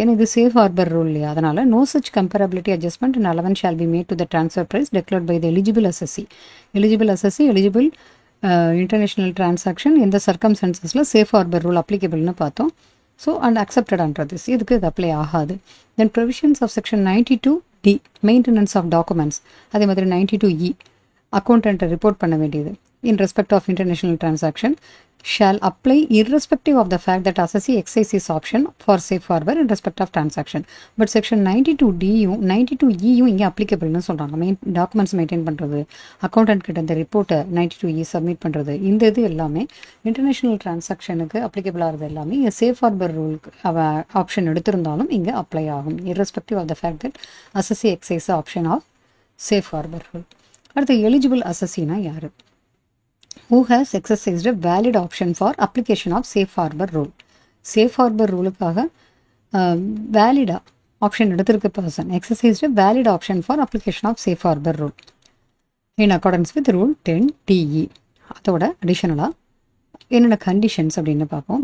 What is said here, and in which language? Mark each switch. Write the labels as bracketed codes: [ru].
[ta] ஏன்னா இது safe harbour rule இல்லையா, அதனால் [en] No such comparability adjustment and allowance shall be made to the transfer price declared by the eligible assessee. [ta] Eligible international transaction எந்த சர்க்கம்ஸ்டன்சஸில் safe harbour rule அப்ளிகபிள்னு பார்த்தோம். So and அக்செப்டடான்றது இதுக்கு இது apply ஆகாது. தென் provisions of section 92D maintenance of documents, அதே மாதிரி 92E அக்கௌண்டன்ட்டை report பண்ண வேண்டியது இன் respect of international transaction [en] shall apply irrespective of the fact that assessee exercises option for safe harbor in respect of transaction. [ta] But section 92Dயும் 92Eயும் இங்கே அப்ளிகபிள்னு சொல்கிறாங்க. Documents maintain பண்ணுறது, accountant கிட்ட இந்த ரிப்போர்ட்டை 92E சப்மிட் பண்ணுறது, இந்த இது எல்லாமே இன்டர்நேஷ்னல் டிரான்சாக்ஷனுக்கு அப்ளிகபிள் ஆகிறது எல்லாமே இங்கே சேஃப் ஹார்பர் ரூலுக்கு ஆப்ஷன் எடுத்திருந்தாலும் இங்கே அப்ளை ஆகும் [en] irrespective of the fact that assessee exercises option of safe harbor rule. [ta] அடுத்து எலிஜிபிள் அசஸினா யார்? [en] Who has exercised a valid option for application of safe harbor rule. [ta] safe harbor ரூலுக்காக வேலிடாக option எடுத்திருக்க person [en] exercised a valid option for application of safe harbor rule in accordance with rule 10TE. [ta] அதோட அடிஷனலாக என்னென்ன conditions அப்படின்னு பார்ப்போம்.